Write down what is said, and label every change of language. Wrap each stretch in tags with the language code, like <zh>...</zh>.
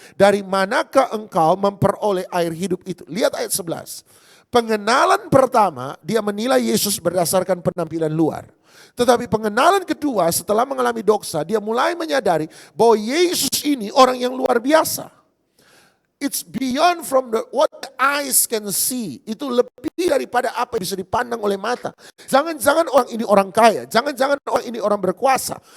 <id>Dari manakah engkau memperoleh air hidup itu? Lihat ayat 11. Pengenalan pertama dia menilai Yesus berdasarkan penampilan luar. Tetapi pengenalan kedua setelah mengalami dosa dia mulai menyadari bahwa Yesus ini orang yang luar biasa.</id> <en>It's beyond from what the eyes can see.</en> <id>Itu lebih daripada apa yang bisa dipandang oleh mata. Jangan-jangan orang ini orang kaya. Jangan-jangan orang ini orang berkuasa.</id>